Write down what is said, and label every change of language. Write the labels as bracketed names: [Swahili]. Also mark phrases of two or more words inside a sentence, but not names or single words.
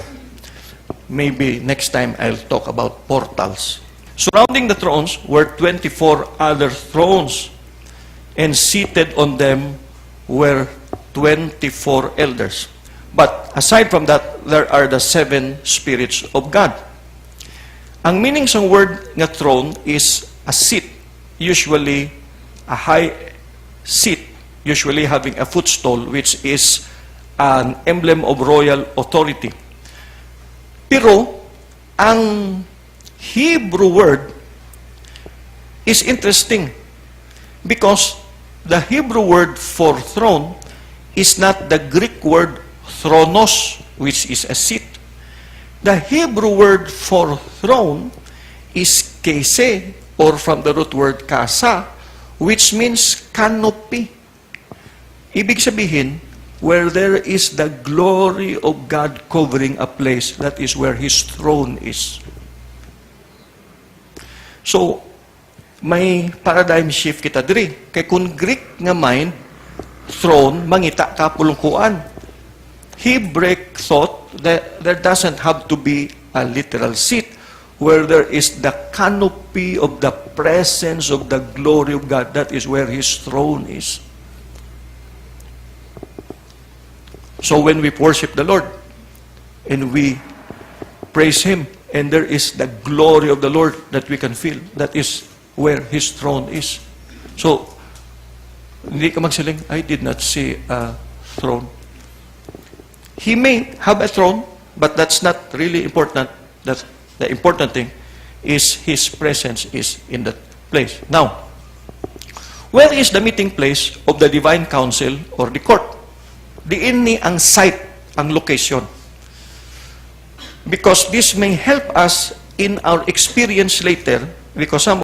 [English] Maybe next time I'll talk about portals. Surrounding the thrones were 24 other thrones, and seated on them were 24 elders. But aside from that, there are the 7 spirits of God. [Hiligaynon] Ang meaning sa word nga [English] throne is a seat, usually a high seat, usually having a footstool, which is an emblem of royal authority. [Hiligaynon] Pero ang [English] Hebrew word is interesting, because the Hebrew word for throne is not the Greek word thronos, which is a seat. The Hebrew word for throne is kese, or from the root word kasa, which means canopy. [Filipino] Ibig sabihin, [English] where there is the glory of God covering a place, that is where His throne is. [Hiligaynon] So, may [English] paradigm shift [Hiligaynon] kita diri. Kay kung Greek nga mind, throne, mangita ka pulungkuan. [English] Hebraic thought that there doesn't have to be a literal seat, where there is the canopy of the presence of the glory of God. That is where His throne is. So when we worship the Lord and we praise Him, and there is the glory of the Lord that we can feel, that is where His throne is. So, [Hiligaynon] hindi ka magsiling, [English] I did not see a throne. He may have a throne, but that's not really important. That the important thing is His presence is in that place. Now, where is the meeting place of the divine council or the court? [Hiligaynon] Diin ni ang site, ang location. [English] Because this may help us in our experience later, because some